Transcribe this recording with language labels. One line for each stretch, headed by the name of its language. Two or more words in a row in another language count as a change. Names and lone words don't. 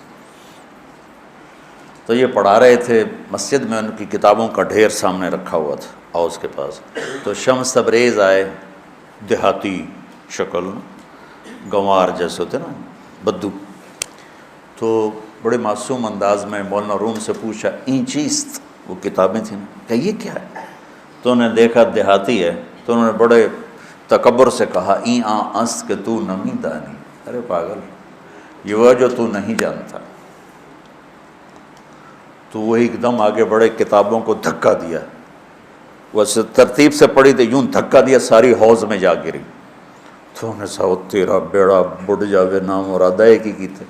Urdu: تو یہ پڑھا رہے تھے مسجد میں، ان کی کتابوں کا ڈھیر سامنے رکھا ہوا تھا اوس کے پاس. تو شمس تبریز آئے، دیہاتی شکل، گنوار جیسے ہوتے نا، بدو. تو بڑے معصوم انداز میں مولانا روم سے پوچھا
Persian: این چیست،
Urdu: وہ کتابیں تھیں نا، کہ یہ کیا ہے؟ تو انہوں نے دیکھا دیہاتی ہے، تو انہوں نے بڑے تکبر سے کہا
Persian: این آن است کہ تو نمی دانی.
Urdu: ارے پاگل، یہ وہ جو تو نہیں جانتا. تو وہ ایک دم آگے بڑے، کتابوں کو دھکا دیا. وہ ترتیب سے پڑھی تھی، یوں دھکا دیا، ساری حوض میں جا گری. تو انہوں نے کہا تیرا بیڑا بڑھ جاوے، نام مراد ایک ہی کی تھے.